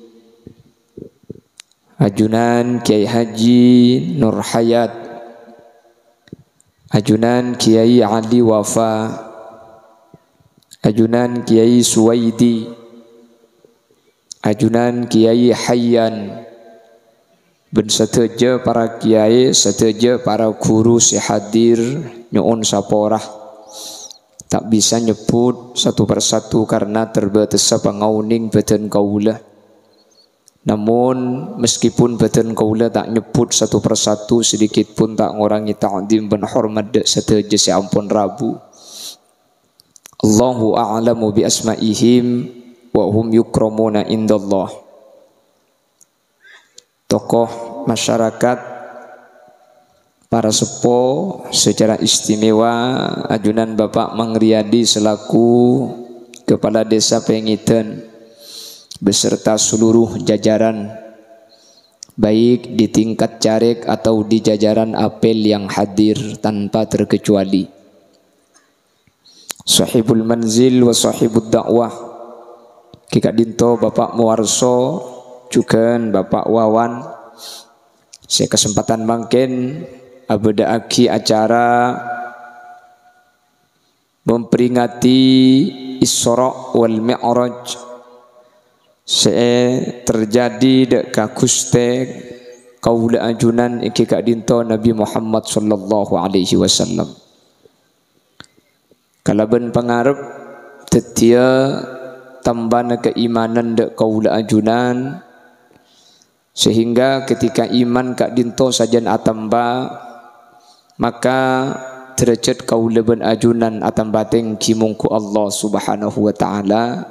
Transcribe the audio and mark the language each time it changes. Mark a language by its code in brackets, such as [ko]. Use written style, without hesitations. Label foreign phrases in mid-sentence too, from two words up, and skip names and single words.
[mad] ajunan Kiai Haji Nur Hayat, ajunan Kiai Ali Wafa, ajunan Kiai Suwaidi, ajunan Kiai Hayyan, ben seteja para kiai, seteja para guru sehadir nyuun saporah. Tak bisa nyebut [id] satu persatu karena terbatas [mad] pangauning badan kaula. [id] Namun meskipun [mad] badan kaula tak nyebut [id] satu persatu, sedikit pun [mad] tak ngurangi [id] ta'zim dan hormat [mad] dak seteja seampun rabu. [ar] Allahu a'lamu bi asma'ihim wa hum yukramuna indallah. [id] Tokoh masyarakat, para sepo secara istimewa, ajunan Bapak Mangriyadi selaku Kepala Desa Pengitan beserta seluruh jajaran, baik di tingkat caleg atau di jajaran apel yang hadir tanpa terkecuali. [ar] Sahibul manzil wa sahibud dakwah, Kika Dinto Bapak Muwarso, [id] juga Bapak Wawan. Saya kesempatan [mad] mangken abadaaki [id] acara memperingati Isra wal Mi'raj saya terjadi [mad] dek kakuste kaula ajunan iki kak dinto Nabi Muhammad [ar] sallallahu alaihi wasallam. [mad] Kalaban pangarep tetia tambana keimanan dek kaula ajunan, [id] sehingga ketika iman [mad] kak dinto sajan atamba, maka derajat kaula ben ajunan atambateng kimungku [ar] Allah Subhanahu wa taala.